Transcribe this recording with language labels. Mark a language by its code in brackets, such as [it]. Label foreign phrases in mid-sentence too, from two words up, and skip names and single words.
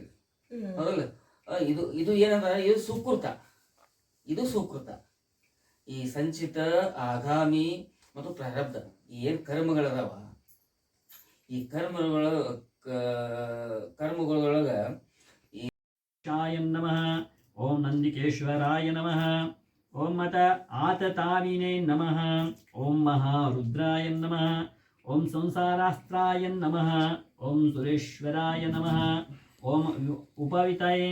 [kn] ಹೌದಲ್ಲ? ಇದು ಏನಂದ್ರೆ ಇದು ಸುಕೃತ. ಇದು ಸುಕೃತ. ಈ ಸಂಚಿತ, ಆಗಾಮಿ ಮತ್ತು ಪ್ರಾರಬ್ಧ ಏನು ಕರ್ಮಗಳದಾವ, ಈ ಕರ್ಮಗಳೊಳಗ ಈ [sa] ನಮಃ, ಓಂ ನಂದಿಕೇಶ್ವರಾಯ ನಮಃ, ಓಂ ಮತ ಆತತಾವಿನೇ ನಮಃ, ಓಂ ಮಹಾರುದ್ರಾಯ ನಮಃ, ಓಂ ಸಂಸಾರಾಸ್ತ್ರಾಯ ನಮಃ, ಓಂ ಸುರೇಶ್ವರಾಯ ನಮಃ, ಓಂ ಉಪವಿತಯೇ